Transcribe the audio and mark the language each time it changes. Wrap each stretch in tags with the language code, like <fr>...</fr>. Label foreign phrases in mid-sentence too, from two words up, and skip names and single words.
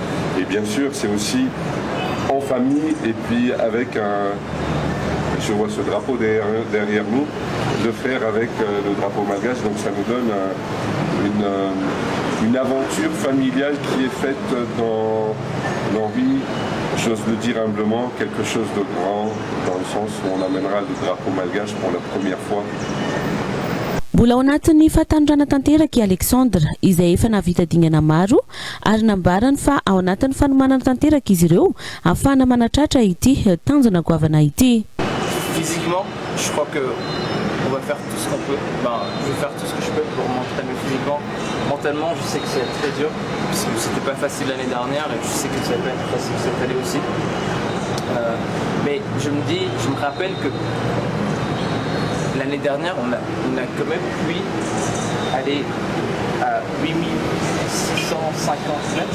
<fr>Et bien sûr c'est aussi en famille et puis avec je vois ce drapeau derrière nous, le faire avec le drapeau malgache, donc ça nous donne une aventure familiale qui est faite dans l'envie, j'ose le dire humblement, quelque chose de grand, dans le sens où on amènera le drapeau malgache pour la première fois.</fr> <mg>Mbola ao anatin'ny fahatanjana tanteraka Alexandre izay efa navita dingana maro ary nambarany fa ao anatin'ny fanomanana tanteraka izy ireo afana manatratra ity tanjona goavana ity.</mg> <fr>Physiquement, je crois que on va faire tout ce qu'on peut. Je vais faire tout ce que je peux pour m'entraîner physiquement. Mentalement, je sais que c'est très dur parce que c'était pas facile l'année dernière et je sais que ça va pas être facile cette année aussi. Mais je me rappelle que l'année dernière, on a quand même pu aller à 8650 mètres.</fr>